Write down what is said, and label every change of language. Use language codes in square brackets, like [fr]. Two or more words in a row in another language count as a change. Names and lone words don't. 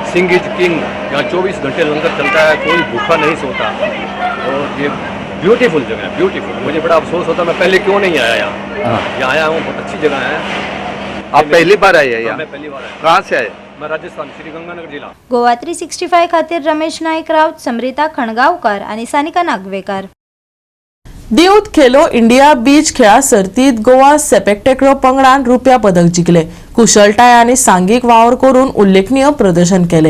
[hi] सिंह इज किंग, यहाँ 24 घंटे लंगर चलता है, कोई भूखा नहीं सोता। और ये ब्यूटीफुल जगह है, ब्यूटीफुल। मुझे बड़ा अफसोस होता मैं पहले क्यों नहीं आया यहाँ आया हूँ, बहुत अच्छी जगह है। आप पहली बार आए हैं यहाँ? मैं पहली बार आया। कहाँ से आए? मैं राजस्थान, श्री गंगानगर जिला। [kok] गोवा 365 खातीर रमेश नाईक राऊत, समृता खणगावकर आणि सानिका नागवेकर. दिवत खेलो इंडिया बीच खेळा सर्तीत गोवा सेपेकटेक्रो पंगडान रुप्या पदक जिखले. कुशळटाय आणि सांघिक वावर करून उल्लेखनीय प्रदर्शन केले.